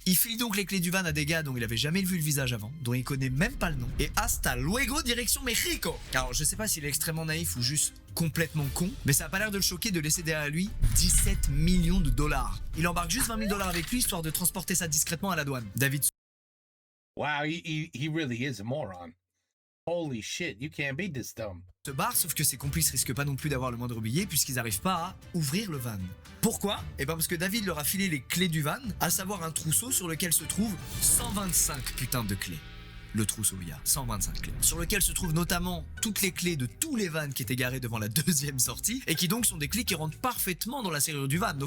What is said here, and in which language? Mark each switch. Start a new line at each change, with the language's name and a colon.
French: Il file donc les clés du van à des gars dont il avait jamais vu le visage avant, dont il connaît même pas le nom, et hasta luego direction Mexico. Alors je sais pas s'il est extrêmement naïf ou juste complètement con, mais ça a pas l'air de le choquer de laisser derrière lui 17 millions de dollars. Il embarque juste 20 000 dollars avec lui histoire de transporter ça discrètement à la douane. David
English: Wow, he really is a moron. Holy shit, you can't be this dumb.
French: se barre, sauf que ses complices risquent pas non plus d'avoir le moindre billet puisqu'ils n'arrivent pas à ouvrir le van. Pourquoi? Eh ben parce que David leur a filé les clés du van, à savoir un trousseau sur lequel se trouvent 125 putains de clés. Le trousseau, il y a 125 clés. Sur lequel se trouvent notamment toutes les clés de tous les vans qui étaient garés devant la deuxième sortie et qui donc sont des clés qui rentrent parfaitement dans la serrure du van.